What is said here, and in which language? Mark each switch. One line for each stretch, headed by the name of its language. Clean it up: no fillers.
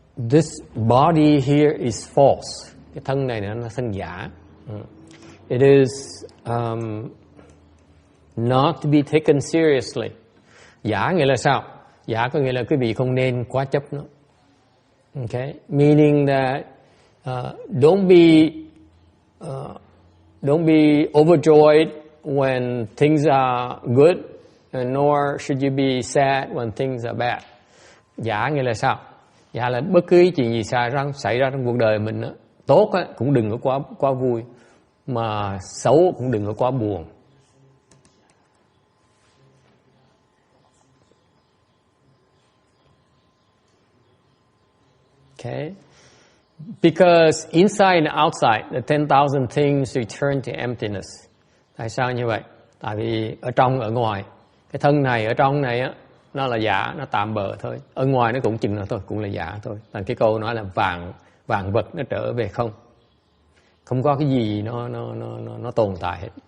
English: This body here is false.
Vietnamese: Cái thân này nó là thân giả.
English: It is not to be taken seriously.
Vietnamese: Giả nghĩa là sao? Giả có nghĩa là quý vị không nên quá chấp nó.
English: Okay, meaning that don't be overjoyed when things are good, and nor should you be sad when things are bad.
Vietnamese: Giả nghĩa là sao? Giả là bất cứ chuyện gì xảy ra trong cuộc đời mình đó, tốt á, cũng đừng có quá vui, mà xấu cũng đừng có quá buồn.
English: Okay, Because inside and outside, the 10,000 things return to emptiness.
Vietnamese: Tại sao như vậy? Tại vì ở trong, ở ngoài, cái thân này, ở trong này á, nó là giả, nó tạm bợ thôi. Ở ngoài nó cũng chừng nào thôi, cũng là giả thôi. Thành cái câu nói là vạn vật nó trở về không. Không có cái gì nó tồn tại hết.